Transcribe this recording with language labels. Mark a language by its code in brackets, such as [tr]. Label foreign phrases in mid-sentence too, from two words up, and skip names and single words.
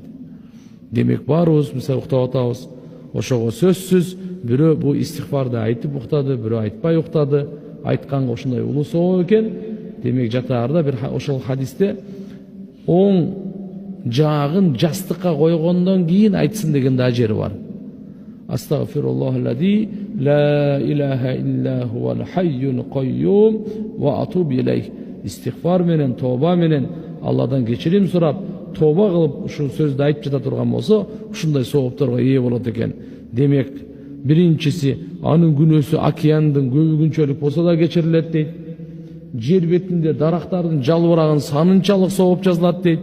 [ky] Демек баарыбыз мисалы уктап атабыз. Ошого сөзсүз бирөө бу истигфарды айтып уктады, бирөө айтпай уктады. Айтканга ушундай улуу соо экен. Демек жатаарда бир ошол хадисте оң жаагын жастыкка койгондон кийин айтсын деген да жери бар. [ar] أستغفر الله الذي لا إله إلا هو الحي القيوم وأتوب إليه. [ky] Истигфар менен, тоба менен Алладан кечирим сурап, тоба кылып ушул сөздү айтып жата турган болсо, ушундай соопторго ээ болот экен. Демек, биринчиси анын күнөөсү океандын көбүгүнчөлүк болсо да кечирилет дейт. Жер бетинде дарактардын жалбырагынын санынчалык сооп жазылат дейт.